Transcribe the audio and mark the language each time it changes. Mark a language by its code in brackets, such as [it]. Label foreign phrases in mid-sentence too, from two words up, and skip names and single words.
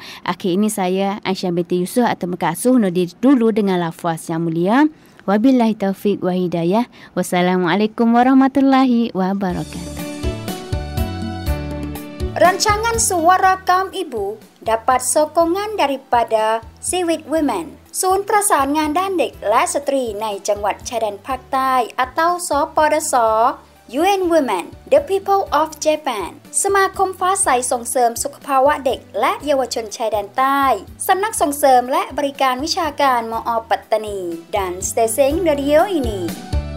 [ms] Akhir ini saya Aisyah binti Yusof atau Mekasuh undur diri dulu dengan lafaz yang mulia. [ar] وبالله التوفيق والهداية. والسلام عليكم ورحمة الله وبركاته. [ms] Rancangan Suara Kaum Ibu dapat sokongan daripada Seaweed Women ศูนย์ประสานงานด้านเด็กและสตรีในจังหวัดชายแดนภาคใต้สปดส. UN Women The People of Japan สมาคมฟ้าใสส่งเสริมสุขภาวะเด็กและเยาวชนชายแดนใต้สำนักส่งเสริมและบริการวิชาการมอ.ปัตตานี dan Stesen Radio ini